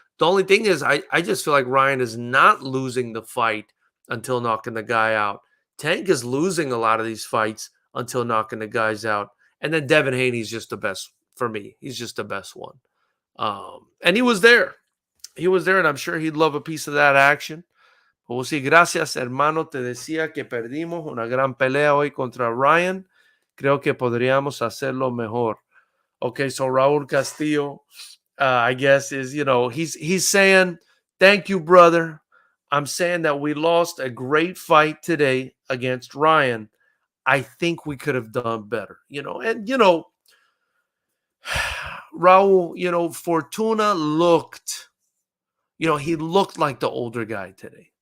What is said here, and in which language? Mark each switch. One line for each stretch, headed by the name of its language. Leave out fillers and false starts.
English: The only thing is I just feel like Ryan is not losing the fight until knocking the guy out. Tank is losing a lot of these fights until knocking the guys out. And then Devin Haney's just the best for me. He's just the best one. And he was there. And I'm sure he'd love a piece of that action. But we'll see.
Spanish: Gracias, hermano. Te decía que perdimos una gran pelea hoy contra Ryan. Creo que podríamos hacerlo mejor.
English: Okay, so Raul Castillo, I guess, is, he's saying, thank you, brother. I'm saying that we lost a great fight today against Ryan. I think we could have done better, and, Raul, Fortuna looked, he looked like the older guy today.